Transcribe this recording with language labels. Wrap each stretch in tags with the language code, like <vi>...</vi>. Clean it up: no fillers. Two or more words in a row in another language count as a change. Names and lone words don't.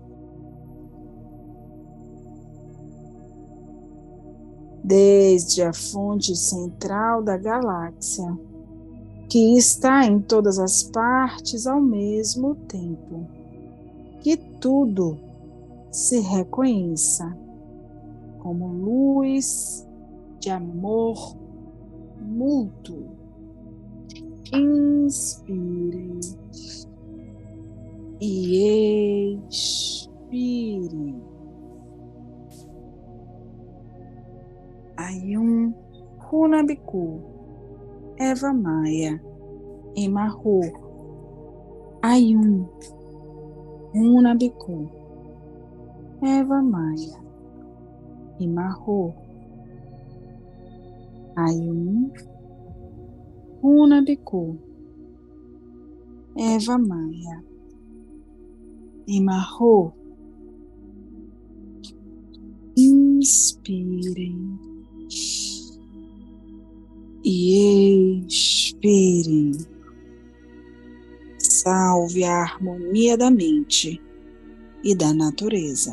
<pt>Desde a fonte central da galáxia, que está em todas as partes ao mesmo tempo, que tudo se reconheça como luz de amor mútuo. Inspirem e expirem. Ayum Runabiku, Eva Maia, Emarro. Ayum Runabiku, Eva Maia, Emarro. Ayum Runabiku, Eva Maia, Emarro. Inspirem e expirem. Salve a harmonia da mente e da natureza.</pt>